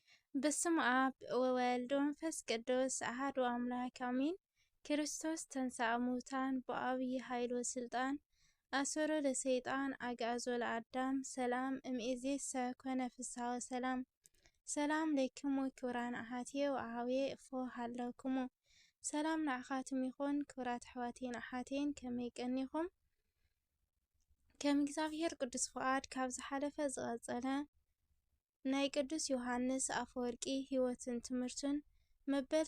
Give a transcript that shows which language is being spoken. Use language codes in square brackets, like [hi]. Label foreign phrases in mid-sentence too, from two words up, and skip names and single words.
[gez] በስመ አብ ወወልድ ወመንፈስ ቅዱስ አሐዱ አምላክ አሜን። ክርስቶስ ተንሥአ እሙታን በዐቢይ ኃይል ወሥልጣን አሰሮ ለሰይጣን አግዓዞ ለአዳም ሰላም እምይእዜሰ ኮነ ፍስሐ ወሰላም። ሰላም ለክሙ ክቡራን አሐትየ ወአኀውየ እፎ ሃለውክሙ። [ti] ሰላም ንዓኻትም ይኹን ክቡራት ኣሕዋቴን ኣሓቴን ከመይ ቀኒኹም? ከም እግዚአብሔር ቅዱስ ፍቃድ ካብ ዝሓለፈ ዝቐጸለ ናይ ቅዱስ ዮሃንስ አፈወርቂ ህይወትን ትምህርትን መበል